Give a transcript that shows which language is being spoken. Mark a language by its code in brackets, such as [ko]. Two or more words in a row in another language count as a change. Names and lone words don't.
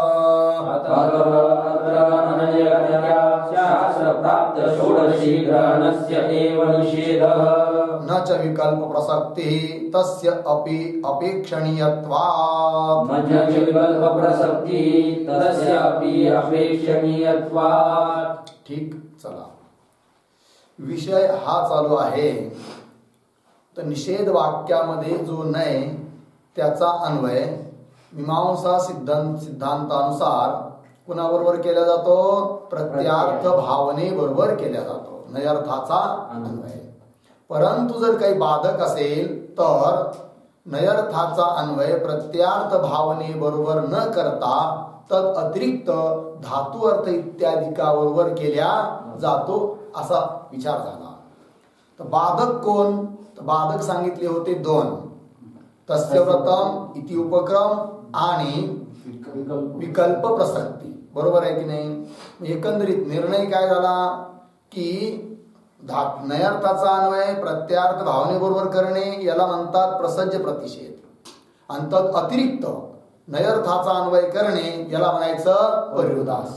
[sa] शास्त्रप्राप्त षोडशी ग्रहणस्य एव निषेधः. न च विकल्प प्रसक्तिः तस्य अपि अपेक्षणीयत्वात्. न च विकल्प प्रसक्तिः तस्य अपि अपेक्षणीयत्वात्. [mr] ठीक, चला, विषय हा चालू आहे. तर निषेध वाक्यामध्ये जो नय त्याचा अन्वय मीमांसा सिद्धांतानुसार कुणाबरोबर केला जातो? प्रत्यार्थ भावने बरोबर केला जातो, नयर्थाचा अन्वय. परंतु जर काही बाधक असेल तर नयर्थाचा अन्वय प्रत्यार्थ भावने बरोबर न करता तद अतिरिक्त धातु अर्थ इत्यादिका बरोबर केल्या जातो असा विचार झाला. तर बाधक कोण? तर बाधक सांगितले होते दोन, [sa] तस्य व्रतम इति उपक्रम [mr] आणि विकल्प प्रसक्ती. बरोबर आहे की नाही? एकंदरीत निर्णय काय झाला की नयर्थाचा अन्वय प्रत्यार्थ भावनेबरोबर करणे याला म्हणतात प्रसज्ज प्रतिषेध, आणि तद अतिरिक्त नयर्थाचा अन्वय करणे याला म्हणायचं पर्युदास.